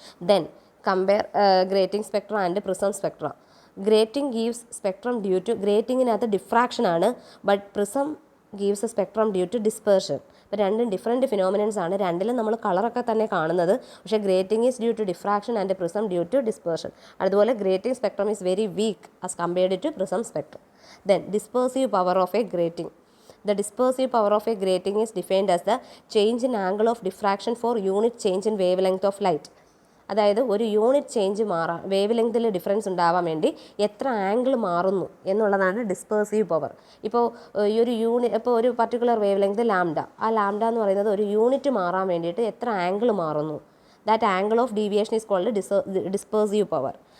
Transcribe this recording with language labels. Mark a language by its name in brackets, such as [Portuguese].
[English] Then compare grating spectra and prism spectra. Grating gives spectrum due to, [Malayalam] ഗ്രേറ്റിങ്ങിനകത്ത് diffraction ആണ്, [English] But prism gives a spectrum due to dispersion. [Malayalam] ഇപ്പോൾ രണ്ടും different phenomenons ആണ്. രണ്ടിലും നമ്മൾ കളറൊക്കെ തന്നെ കാണുന്നത്, പക്ഷേ [English] Grating is due to diffraction and prism due to dispersion. അതുപോലെ grating spectrum is very weak as compared to prism spectrum. Then dispersive power of a grating. The dispersive power of a grating is defined as the change in angle of diffraction for unit change in wavelength of light. [Malayalam] അതായത് ഒരു unit change മാറാൻ, wave ലെങ്തിൽ difference ഉണ്ടാവാൻ വേണ്ടി എത്ര angle മാറുന്നു എന്നുള്ളതാണ് ഡിസ്പേഴ്സീവ് power. ഇപ്പോൾ ഇപ്പോൾ ഒരു പർട്ടിക്കുലർ വേവ് ലെങ്ത് ലാംഡ, ആ ലാംഡ എന്ന് പറയുന്നത് ഒരു യൂണിറ്റ് മാറാൻ വേണ്ടിയിട്ട് എത്ര ആംഗിൾ മാറുന്നു, [English] That angle of deviation is called dispersive power.